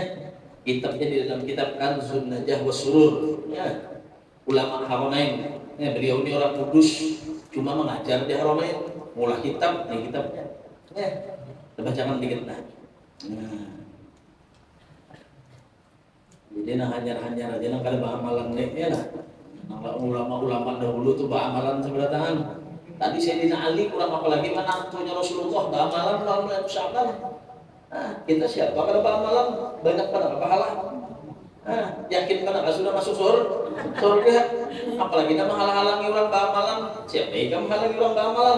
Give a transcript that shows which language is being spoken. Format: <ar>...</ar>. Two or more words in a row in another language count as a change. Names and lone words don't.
<id>Kitabnya di dalam kitab Kanzun Najah wa Surur. Ya. Ulama Haramain. Ya, beliau ini orang Kudus, cuma mengajar di Haramain. Mulai kitab, nih kitabnya.</id> <bjn>Ya. Kita bacakan dikit nah. Jadi nah hanyar aja nah kalau amalan ya lah.</bjn> <id>Nah, ulama-ulama dahulu tuh amalan seberataan. Tadi Sayyidina Ali kurang apalagi menantunya Rasulullah amalan kalau itu sahabat. Nah, kita siapa kalau amalan banyak pada pahala. Nah, yakin kan sudah masuk surga. Apalagi nama halang-halangi orang amalan. Siapa yang menghalangi orang amalan?</id>